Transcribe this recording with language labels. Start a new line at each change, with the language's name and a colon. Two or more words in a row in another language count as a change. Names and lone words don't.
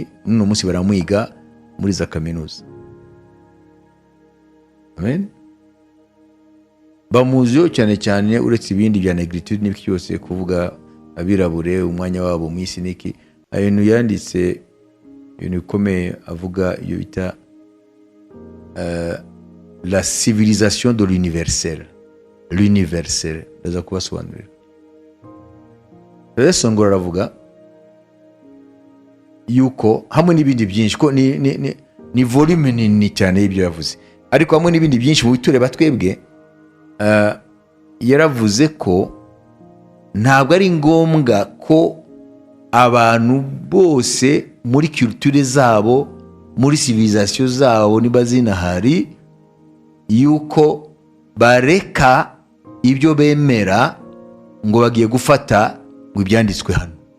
Kinyarwanda: None umunsi baramwiga muri za kaminuza. Amen. Bamuziho cyane cyane uretse ibindi bya negritude n'ibiki cyose, kuvuga abirabure umwanya wabo mu isi niki. Ibintu yanditse ibintu bikomeye, avuga iyo bita
French: la civilisation de l'universel.
Kinyarwanda: L'universel ndaza kubasobanurira. Senghor aravuga yuko hamwe n'ibindi byinshi ko ni volume nini cyane y'ibyo yavuze, ariko hamwe n'ibindi byinshi mu bitureba twebwe, yaravuze ko ntabwo ari ngombwa ko abantu bose muri culture zabo, muri civilisation zabo niba zinahari, yuko bareka ibyo bemera ngo bagiye gufata ngo ibyanditswe hano.